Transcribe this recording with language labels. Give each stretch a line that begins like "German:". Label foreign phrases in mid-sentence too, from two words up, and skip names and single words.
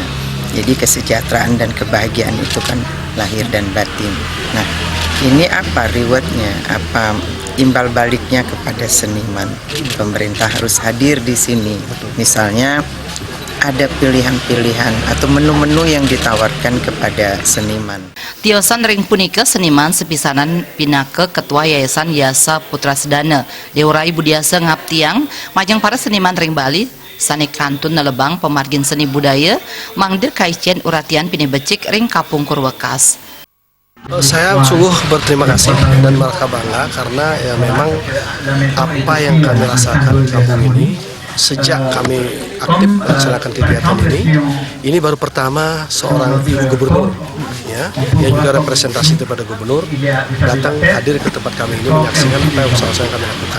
Indonesian: Jadi kesejahteraan dan kebahagiaan itu kan lahir dan batin. Nah, ini apa rewardnya? Apa imbal baliknya kepada seniman? Pemerintah harus hadir di sini. Misalnya ada pilihan-pilihan atau menu-menu yang ditawarkan kepada seniman.
Balinese: Tiosan ring punika seniman sepisanan pinake Ketua Yayasan Yasa Putra Sedana Deurai Budiasa ngaptiang majang para seniman ring Bali sane kantun nelebang pemargin seni budaya mangdir kaician uratian pinih becik ring Kapung Kurwekas.
Indonesian: Saya sungguh berterima kasih dan merasa bangga karena ya memang apa yang kami rasakan di kampung ini sejak kami aktif melaksanakan kegiatan ini baru pertama seorang ibu gubernur ya, yang juga representasi daripada gubernur datang hadir ke tempat kami ini menyaksikan apa yang usaha-usaha yang kami lakukan.